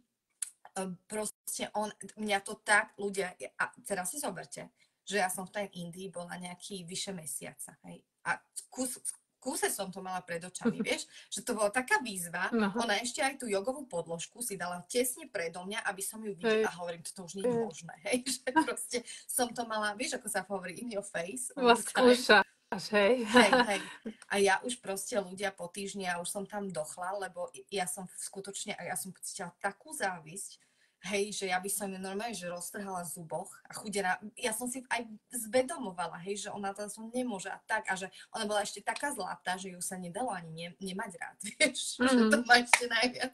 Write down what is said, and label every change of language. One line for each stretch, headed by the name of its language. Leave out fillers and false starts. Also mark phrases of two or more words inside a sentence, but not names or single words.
Slovak: Proste mňa to tak ľudia, a teraz si zoberte, že ja som v tej Indii bola nejaký vyše mesiaca, hej, a kúse som to mala pred očami, vieš, že to bola taká výzva, ona ešte aj tú jogovú podložku si dala tesne predo mňa, aby som ju videla a hovorím, toto už nie je možné, hej, že proste som to mala, vieš, ako sa hovorí,
English: in your face.
Slovak: Skúšaš, hej. Hej. A ja už proste ľudia po týždni, ja už som tam dochla, lebo ja som skutočne, ja som cítila takú závisť, hej, že ja by som ju normálne, že roztrhala v zuboch a chudera, ja som si aj zvedomovala, hej, že ona to nemôže a tak, a že ona bola ešte taká zlatá, že ju sa nedalo ani nemať rád, vieš, že to má ešte najviac.